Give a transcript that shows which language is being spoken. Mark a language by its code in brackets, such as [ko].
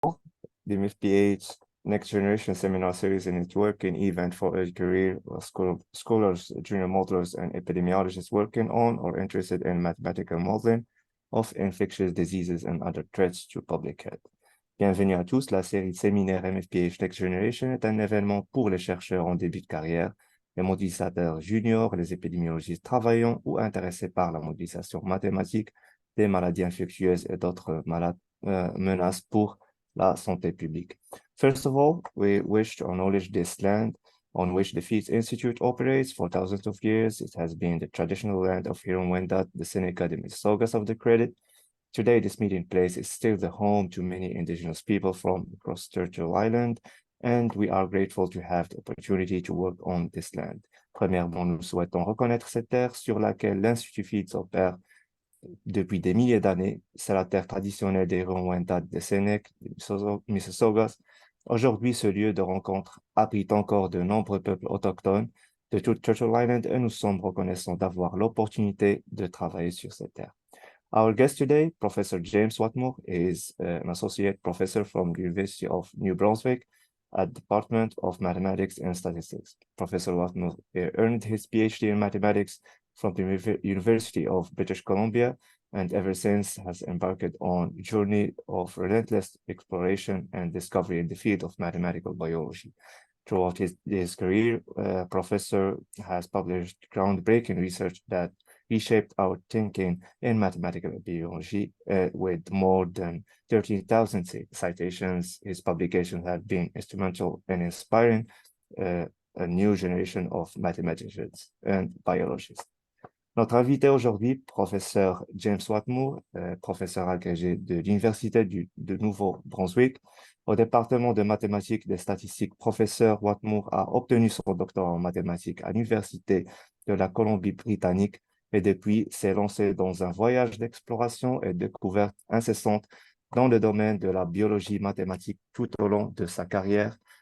[en] the MfPH Next Generation Seminar Series and Networking event for early career scholars, junior modelers, and epidemiologists working on or interested in mathematical modeling of infectious diseases and other threats to public health. [fr] Bienvenue à tous, la série de séminaires MfPH Next Generation est un événement pour les chercheurs en début de carrière, les modélisateurs juniors, les épidémiologistes travaillant ou intéressés par la modélisation mathématique des maladies infectieuses et d'autres menaces pour la santé publique. [en] First of all, we wish to acknowledge this land on which the Fields Institute operates for thousands of years. It has been the traditional land of Huron-Wendat, the Seneca, the Mississaugas of the credit. Today, this meeting place is still the home to many indigenous people from across Turtle Island, and we are grateful to have the opportunity to work on this land. [fr] Premièrement, nous souhaitons reconnaître cette terre sur laquelle l'Institut Fields opère depuis des milliers d'années. C'est la terre traditionnelle des Huron-Wendat, des Seneca, des Mississaugas. Aujourd'hui, ce lieu de rencontre abrite encore de nombreux peuples autochtones de toute Turtle Island et nous sommes reconnaissants d'avoir l'opportunité de travailler sur cette terre. [en] Our guest today, Professor James Watmough, is an associate professor from the University of New Brunswick at the Department of Mathematics and Statistics. Professor Watmough earned his PhD in mathematics from the University of British Columbia, and ever since has embarked on a journey of relentless exploration and discovery in the field of mathematical biology. Throughout his career, Professor has published groundbreaking research that reshaped our thinking in mathematical biology with more than 13,000 citations. His publications have been instrumental in inspiring a new generation of mathematicians and biologists. [fr] Notre invité aujourd'hui, professeur James Watmough, professeur agrégé de l'Université de Nouveau-Brunswick, au département de mathématiques et des statistiques. Professeur Watmough a obtenu son doctorat en mathématiques à l'Université de la Colombie-Britannique et depuis s'est lancé dans un voyage d'exploration et de découverte incessante dans le domaine de la biologie mathématique tout au long de sa carrière.